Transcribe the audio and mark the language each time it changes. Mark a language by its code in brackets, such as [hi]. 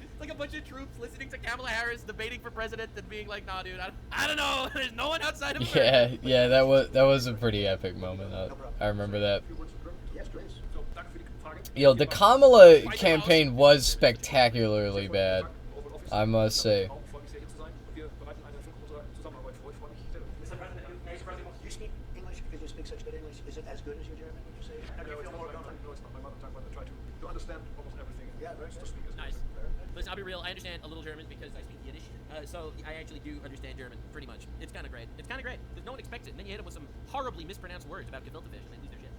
[en] It's like a bunch of troops listening to Kamala Harris debating for president and being like, nah, dude, I don't know. There's no one outside of America. Yeah, that was a pretty epic moment. I remember that. Yes, please. [de] So, danke für die Frage. [en] Yo, the Kamala campaign was spectacularly bad, I must say. [de] Ich freue mich sehr, hier zu sein. Wir bereiten eine für unsere Zusammenarbeit vor. Ich freue mich sehr. [en] Mr. President, You speak English because you speak such good English. Is it as good as your German, would you say? How do you feel more comfortable? No, it's not my mother tongue, but I try to understand almost everything. Yeah, very To good. speak as Nice. well. Listen, I'll be real. I understand a little German because I speak Yiddish. So I actually do understand German, pretty much. It's kind of great. It's kind of great because no one expects it. And then you hit them with some horribly mispronounced words about gefilte fish and they lose their shit.